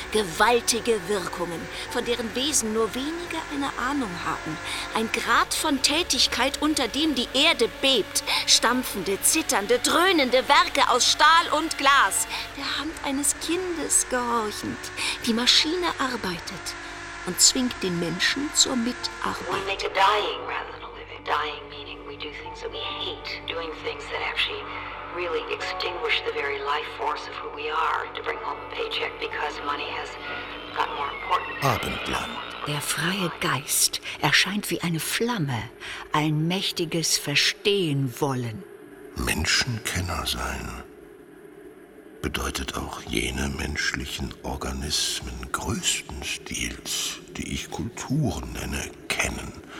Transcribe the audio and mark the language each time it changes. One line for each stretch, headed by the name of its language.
German: Gewaltige Wirkungen, von deren Wesen nur wenige eine Ahnung haben. Ein Grad von Tätigkeit, unter dem die Erde bebt. Stampfende, zitternde, dröhnende Werke aus Stahl und Glas. Der Hand eines Kindes gehorchend. Die Maschine arbeitet und zwingt den Menschen zur Mitarbeit.
English: We make a dying rather than a living. Dying meaning we do things that we hate. Doing things that actually really extinguish the very life force of who we are to bring home a paycheck because money has got more important.
German: Abendland. Der freie Geist erscheint wie eine Flamme, ein mächtiges Verstehen wollen. Menschenkenner sein bedeutet auch jene menschlichen Organismen größten Stils, die ich Kulturen nenne, kennen.